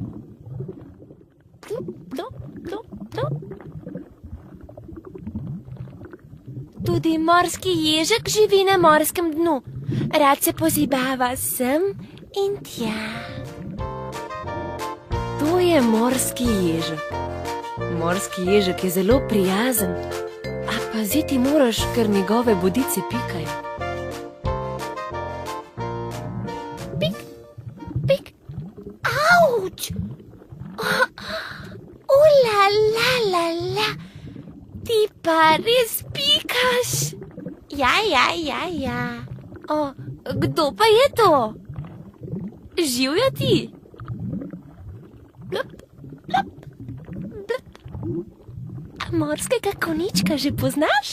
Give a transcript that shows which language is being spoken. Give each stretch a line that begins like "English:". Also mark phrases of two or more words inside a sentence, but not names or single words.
Slovenian: Tudi morski ježek živi na morskem dnu. Rad se pozibava sem in tja. To je morski ježek. Morski ježek je zelo prijazen, a paziti moraš, ker njegove bodice pikajo. Pik, pik, auč! La, la, la, la. Ti pa res pikaš. Ja. Kdo pa je to? Živja ti? Blup, blup, blup. A morskega konjička že poznaš?